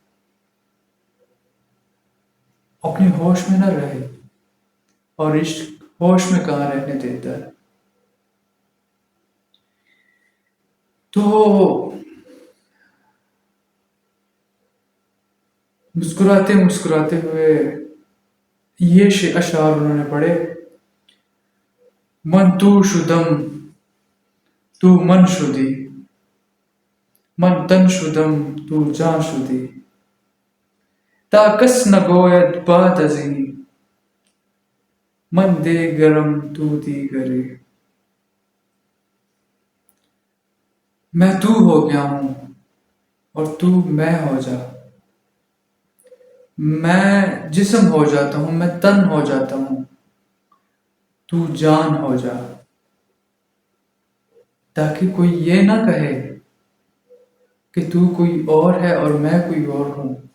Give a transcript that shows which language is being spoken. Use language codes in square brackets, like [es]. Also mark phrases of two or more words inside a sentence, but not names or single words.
[ur] اپنی ہوش میں نہ رہے، اور عشق ہوش میں کہاں رہنے دیتا ہے. تو مسکراتے مسکراتے ہوئے یہ اشعار انہوں نے پڑھے، [fa] من تو شدم تو من شدی، من تن شدم تو جان شدی، تا کس نگوید بعد ازین، من دیگرم تو دیگری. [ur] میں تو ہو گیا ہوں اور تو میں ہو جا. میں جسم ہو جاتا ہوں، میں تن ہو جاتا ہوں، تو جان ہو جا، تاکہ کوئی یہ نہ کہے کہ تو کوئی اور ہے اور میں کوئی اور ہوں.